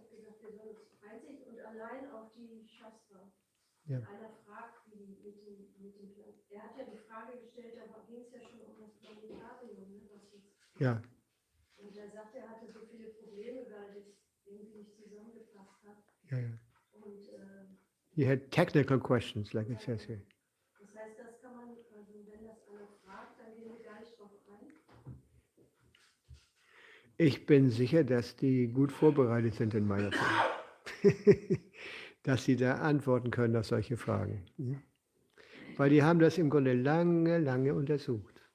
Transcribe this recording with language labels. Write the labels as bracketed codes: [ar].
[de] Er hat gesagt, wir sollen uns einzig und allein auf die Shastra. Ja. Einer fragt, wie mit dem Plan. Er hat ja die Frage gestellt, da ging es ja schon um das Planetarium, ne, was jetzt. Ja. Und er sagt, er hatte so viele Probleme, weil das irgendwie nicht zusammengepasst hat. Ja, ja. Und [en] He had technical questions, like it says here. [de] das heißt, das kann man, also wenn das einer fragt, dann gehen wir gar nicht drauf ein. Ich bin sicher, dass die gut vorbereitet sind in meiner Fall. Dass sie da antworten können auf solche Fragen. Weil die haben das im Grunde lange, lange untersucht.